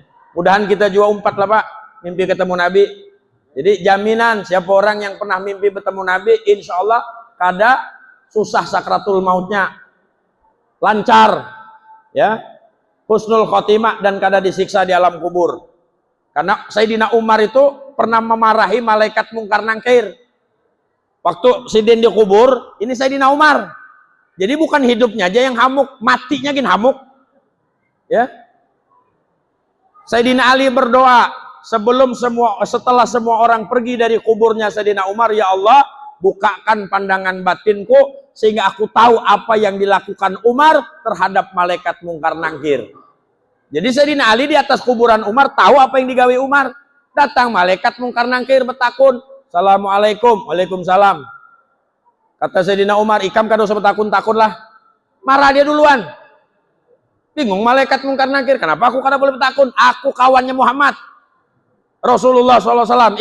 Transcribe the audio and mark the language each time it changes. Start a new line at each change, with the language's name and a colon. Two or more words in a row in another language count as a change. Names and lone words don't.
Indonesian: Mudahan kita juga umpat lah Pak, mimpi ketemu Nabi. Jadi jaminan siapa orang yang pernah mimpi bertemu Nabi,
Arabic: insya Allah
Indonesian: kada susah sakratul mautnya, lancar, ya,
Arabic: husnul khotimah
Indonesian: dan kada disiksa di alam kubur. Karena Sayyidina Umar itu pernah memarahi malaikat mungkar nangkir. Waktu Sidin dikubur, ini Sayyidina Umar.
Banjar: Jadi bukan hidupnya aja yang hamuk, matinya gin hamuk.
Indonesian: Ya. Sayyidina Ali berdoa setelah semua orang pergi dari kuburnya Sayyidina Umar, ya Allah, bukakan pandangan batinku sehingga aku tahu apa yang dilakukan Umar terhadap malaikat mungkar nangkir. Jadi Sayyidina Ali di atas kuburan Umar tahu apa yang digawe Umar.
Banjar: Datang malaikat mungkar nangkir betakun, Assalamualaikum. Waalaikumsalam. Kata Sayyidina Umar, ikam kada usah betakun-takun lah.
Indonesian: Marah dia duluan.
Banjar: Bingung malaikat mungkar nangkir, kenapa aku kada boleh betakun? Aku kawannya Muhammad Rasulullah SAW.